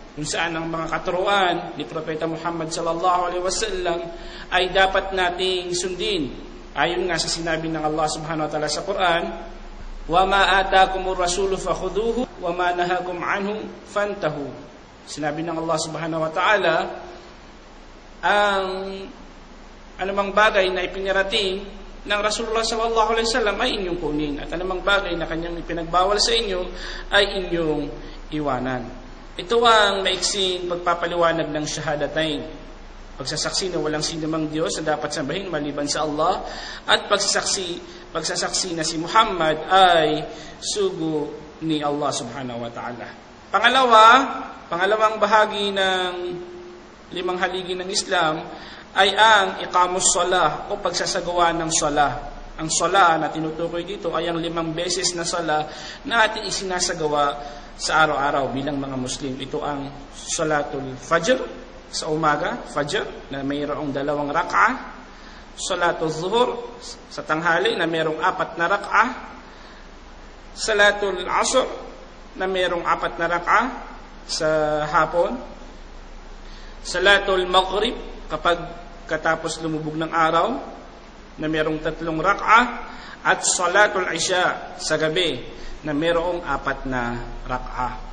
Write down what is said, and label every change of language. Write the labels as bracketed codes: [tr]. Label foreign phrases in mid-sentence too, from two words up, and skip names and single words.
[tl] Kung saan ang mga katuruan ni Propeta Muhammad [ar] صلى الله عليه وسلم [tl] ay dapat nating sundin. Ayon nga sa sinabi ng Allah [ar] سبحانه وتعالى [tl] sa Quran, [ar] "وما آتاكم الرسول فخذوه وما نهاكم عنه فانتهوا." [tl] Sinabi ng Allah [ar] سبحانه وتعالى, [tl] ang anumang bagay na ipinarating ng [ar] رسول الله صلى الله عليه وسلم [tl] ay inyong kunin, at anumang bagay na kanyang ipinagbawal sa inyo ay inyong iwanan. Ito ang maiksing pagpapaliwanag ng syahadatain. Pagsasaksi na walang sinumang Diyos na dapat sambahin maliban sa Allah, at pagsasaksi na si Muhammad ay sugo ni Allah [ar] سبحانه وتعالى. [tl] Pangalawang bahagi ng limang haligi ng Islam ay ang [ar] إقام الصلاة [tl] o pagsasagawa ng salah. Ang salah na tinutukoy dito ay ang 5 beses na salah na ating isinasagawa sa araw-araw bilang mga Muslim. Ito ang [ar] صلاة الفجر [tl] sa umaga, Fajr, na mayroong 2 rak'ah. [ar] صلاة الظهر [tl] sa tanghali na mayroong 4 na rak'ah. [ar] صلاة العصر [tl] na mayroong 4 na rak'ah sa hapon. [ar] صلاة المغرب [tl] kapag katapos lumubog ng araw na mayroong 3 rak'ah. At [ar] صلاة العشاء [tl] sa gabi na mayroong 4 na rak'ah.